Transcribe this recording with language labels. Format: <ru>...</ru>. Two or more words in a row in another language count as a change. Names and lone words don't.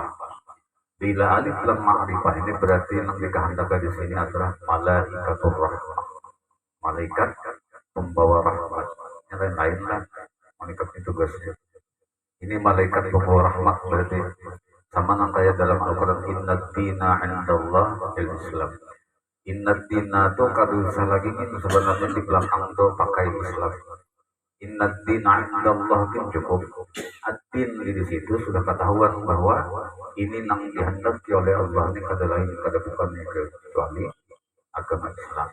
<id>Bila</id> <ar>ألف لام معرفة</ar> <id>ini berarti yang dikehendaki di sini adalah</id> <ar>ملائكة الرحمة,</ar> <id>malaikat pembawa rahmat. Yang lain lah malaikat itu tugasnya. Ini malaikat pembawa rahmat berarti sama yang kayak dalam Al-Quran</id> <ar>إن الدين عند الله الإسلام. إن الدين</ar> <id>itu kalau lagi itu sebenarnya di belakang itu pakai Islam.</id> <ar>إن الدين عند الله</ar> <id>itu cukup. Ad-din di situ sudah ketahuan bahwa ini yang dihendaki oleh Allah ini</id> <bjn>kada lain kada bukan</bjn> <id>kecuali agama Islam.</id>